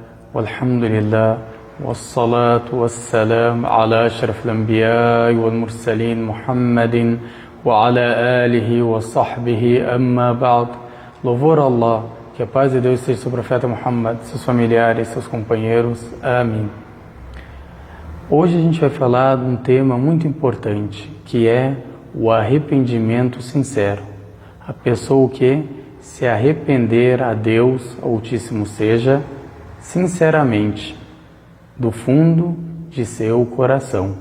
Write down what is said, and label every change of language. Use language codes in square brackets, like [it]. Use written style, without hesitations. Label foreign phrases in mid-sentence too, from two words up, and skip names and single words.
[ar] والحمد لله والصلاة والسلام على أشرف الأنبياء والمرسلين محمد وعلى آله وصحبه أما بعد. [pt] Louvor a Allah, que a paz de Deus esteja sobre o profeta Muhammad, seus familiares, seus companheiros. Amém. Hoje a gente vai falar de um tema muito importante, que é o arrependimento sincero. A pessoa que se arrepender a Deus Altíssimo seja sinceramente, do fundo de seu coração.